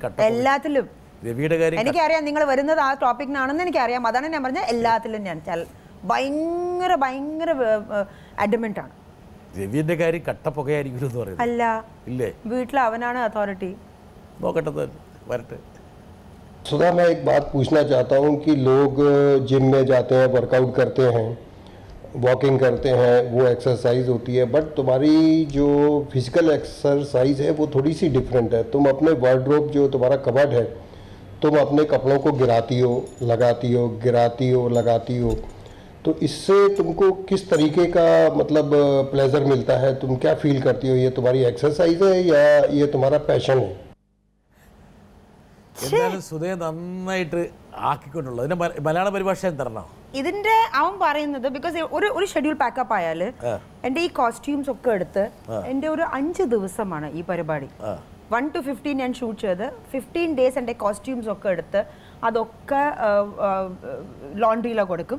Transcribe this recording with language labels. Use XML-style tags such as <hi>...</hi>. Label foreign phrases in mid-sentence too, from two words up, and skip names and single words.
<ml>എല്ലാത്തിലും. രവിയുടെ കാര്യം എനിക്കറിയാം, നിങ്ങൾ വരുന്നത് ആ ടോപ്പിക്കിനാണെന്ന് എനിക്കറിയാം. അതാണ് ഞാൻ പറഞ്ഞത്, എല്ലാത്തിലും ഞാൻ ഭയങ്കര അഡ്മെന്റ് ആണ്. രവിയുടെ കാര്യം കട്ടപ്പൊക്കെയായിരിക്കും എന്ന് പറയുന്നത് അല്ല, ഇല്ലേ? വീട്ടിൽ അവനാണ് അതോറിറ്റി. നോക്കട്ടെ, വരട്ടെ.</ml> <hi>सुधा, मैं एक बात पूछना चाहता हूँ कि लोग जिम में जाते हैं, वर्कआउट करते हैं, वॉकिंग करते हैं, वो एक्सरसाइज होती है, बट तुम्हारी जो फिजिकल एक्सरसाइज है वो थोड़ी सी डिफरेंट है. तुम अपने वार्डरोब जो तुम्हारा कबर्ड है, तुम अपने कपड़ों को गिराती हो, लगाती हो. तो इससे तुमको किस तरीके का मतलब प्लेजर मिलता है? तुम क्या फील करती हो? ये तुम्हारी एक्सरसाइज है या ये तुम्हारा पैशन है?</hi> <ml>എന്തായാലും സുധയെ നന്നായിട്ട് ആക്കിക്കൊണ്ടുള്ളത്. ഇതിന്റെ മലയാള പരിഭാഷ എന്താണോ ഇതിന്റെ അവൻ പറയുന്നത്? ബിക്കോസ് ഒരു ഷെഡ്യൂൾ പാക്കപ്പ് ആയാൽ എൻ്റെ ഈ കോസ്റ്റ്യൂംസ് ഒക്കെ എടുത്ത് എൻ്റെ ഒരു 5 ദിവസമാണ് ഈ പരിപാടി. 1 to 15 ഞാൻ ഷൂട്ട് ചെയ്ത് 15 ഡേയ്സ് എൻ്റെ കോസ്റ്റ്യൂംസ് ഒക്കെ എടുത്ത് അതൊക്കെ ലോണ്ട്രിയിലാണ് കൊടുക്കും.</ml>